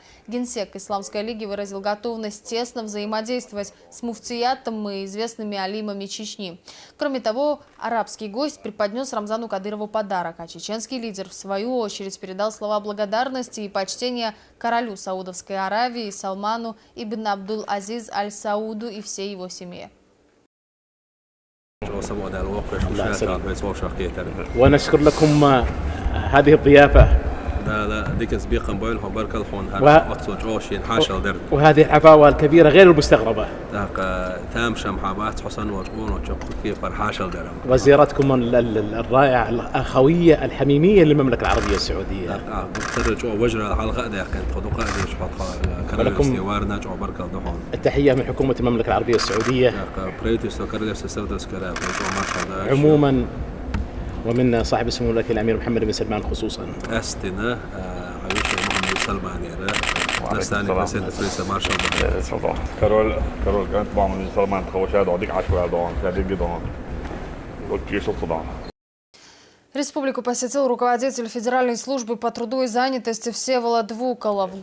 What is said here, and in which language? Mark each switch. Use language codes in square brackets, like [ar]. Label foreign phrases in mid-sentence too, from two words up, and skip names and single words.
[ru] Генсек Исламской лиги выразил готовность тесно взаимодействовать с муфтиятом и известными алимами Чечни. Кроме того, арабский гость преподнес Рамзану Кадырову подарок, а чеченский лидер в свою очередь передал слова благодарности и почтения королю Саудовской Аравии Салману ибн Абдул-Азиз Аль-Сауду и всей его семье. [ar] ونشكر لكم هذه الضيافة وهذه الحفاوة الكبيرة غير المستغربة وزيارتكم الرائعة الأخوية الحميمية للمملكة العربية السعودية. ولكم التحية من حكومة المملكة العربية السعودية عموما ومن صاحب السمو الملكي الأمير محمد بن سلمان خصوصا. [ru] Республику посетил руководитель Федеральной службы по труду и занятости Всеволод Вуколов.